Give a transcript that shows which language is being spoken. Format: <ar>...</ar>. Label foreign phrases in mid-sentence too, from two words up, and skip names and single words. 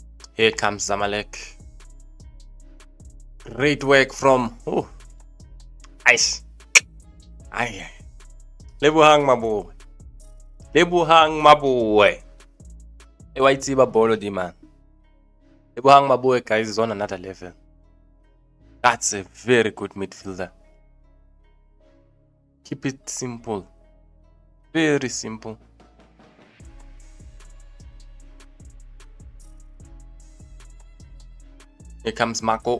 <en>Here comes Zamalek. Great work from ice. Aye. Lebohang Maboe.</en> <st>Lebohang Maboe. Ewaitiba bolo di man.</st> <en>Lebohang Maboe, guys, is on another level. That's a very good midfielder. Keep it simple. Very simple. Here comes Marco.</en>